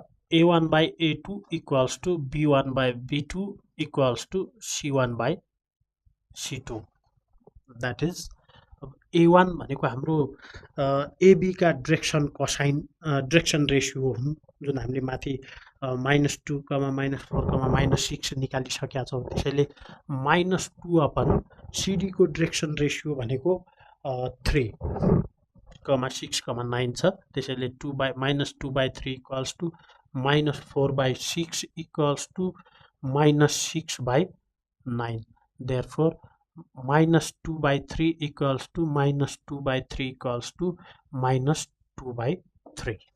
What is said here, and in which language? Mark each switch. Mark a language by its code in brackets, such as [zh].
[en] A1 by A2 equals to B1 by B2 equals to C1 by C2. That is [ne] A1 भनेको हाम्रो AB का direction cosine direction ratio हुन् जुन हामीले माथि -2 -4 -6 निकालिसकेका छौं. त्यसैले -2 अपन CD को डाइरेक्सन रेशियो भनेको 3 6 9 छ. [en] त्यसैले -2 by 3 equals to -4 by 6 equals to -6 by 9. Therefore -2 by 3 equals to -2 by 3 equals to -2 by 3.